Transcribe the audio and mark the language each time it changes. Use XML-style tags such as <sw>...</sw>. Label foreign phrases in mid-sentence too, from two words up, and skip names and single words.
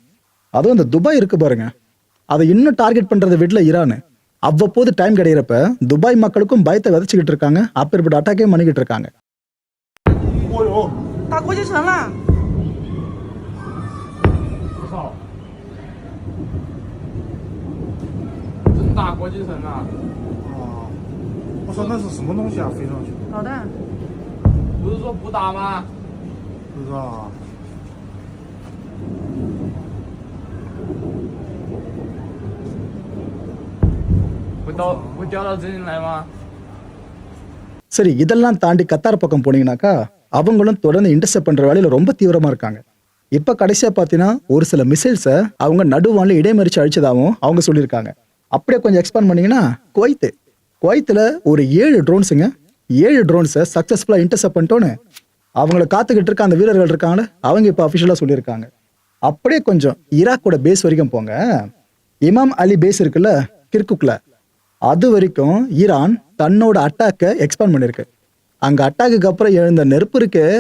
<ta>அதுவும் இந்த துபாய் இருக்கு பாருங்க, அதை இன்னும் டார்கெட் பண்றதை விடல ஈரான். அவ்வப்போது டைம் கிடைக்கிறப்ப துபாய் மக்களுக்கும் பயத்தை விதைச்சிக்கிட்டு இருக்காங்க, அப்பேற்பட்ட அட்டாக்கே பண்ணிக்கிட்டு இருக்காங்க.</ta> <zh>打国际城了。真打国际城啊！哦，我说那是什么东西啊？飞上去？导弹。不是说不打吗？不知道啊。会掉到这里来吗？</zh> <ta>சரி, இதெல்லாம் தாண்டி கத்தார் பக்கம் போனீங்கன்னாக்கா அவங்களும் தொடர்ந்து இன்டர்செப்ட் பண்ற வேலையில ரொம்ப தீவிரமா இருக்காங்க. இப்ப கடைசியா பாத்தீங்கன்னா ஒரு சில மிசைல்ஸை அவங்க நடுவான்ல இடைமறிச்சு அழிச்சதாகவும் அவங்க சொல்லியிருக்காங்க. அப்படியே கொஞ்சம் எக்ஸ்பேண்ட் பண்ணீங்கன்னா குவைத்துல ஒரு 7 ட்ரோன்ஸுங்க, 7 ட்ரோன்ஸை</ta> <en>successfully intercept</en> <ta>பண்ணிட்டோன்னு அவங்கள காத்துக்கிட்டு இருக்க அந்த வீரர்கள் இருக்காங்க, அவங்க இப்ப அபிஷியலா சொல்லியிருக்காங்க. அப்படியே கொஞ்சம் ஈராக்கோட பேஸ் வரைக்கும் போங்க. இமாம் அலி பேஸ் இருக்குல்ல கிர்குக்ல, அது வரைக்கும் ஈரான் தன்னோட அட்டாக்கை எக்ஸ்பேண்ட் பண்ணிருக்கு. அங்க அட்டாக்கு அப்புறம் எழுந்த நெருப்பு இருக்கு.</ta>